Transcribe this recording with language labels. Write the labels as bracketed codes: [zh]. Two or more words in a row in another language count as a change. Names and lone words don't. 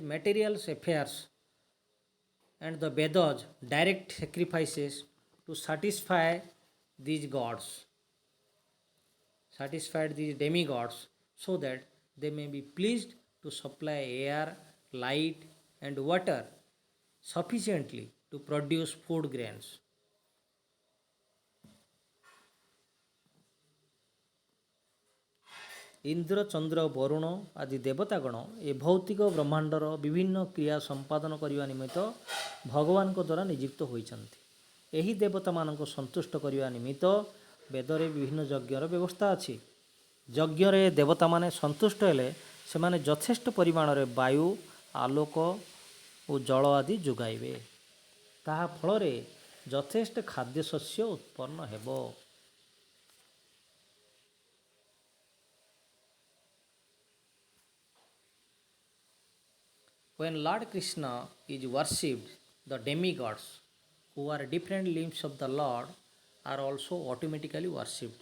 [en] material affairs, and the Vedas direct sacrifices to these gods, satisfy these demigods, so that they may be pleased to supply air, light, and water sufficiently to produce food grains. [or] ଇନ୍ଦ୍ର ଚନ୍ଦ୍ର ବରୁଣ ଆଦି ଦେବତାଗଣ ଏ ଭୌତିକ ବ୍ରହ୍ମାଣ୍ଡର ବିଭିନ୍ନ କ୍ରିୟା ସମ୍ପାଦନ କରିବା ନିମିତ୍ତ ଭଗବାନଙ୍କ ଦ୍ୱାରା ନିଯୁକ୍ତ ହୋଇଛନ୍ତି। ଏହି ଦେବତାମାନଙ୍କୁ ସନ୍ତୁଷ୍ଟ କରିବା ନିମିତ୍ତ ବେଦରେ ବିଭିନ୍ନ ଯଜ୍ଞର ବ୍ୟବସ୍ଥା ଅଛି। ଯଜ୍ଞରେ ଦେବତାମାନେ ସନ୍ତୁଷ୍ଟ ହେଲେ ସେମାନେ ଯଥେଷ୍ଟ ପରିମାଣରେ ବାୟୁ, ଆଲୋକ ଓ ଜଳ ଆଦି ଯୋଗାଇବେ। ତାହା ଫଳରେ ଯଥେଷ୍ଟ ଖାଦ୍ୟଶସ୍ୟ ଉତ୍ପନ୍ନ ହେବ। [en] When Lord Krishna is worshipped, the demigods, who are different limbs of the Lord, are also automatically worshipped.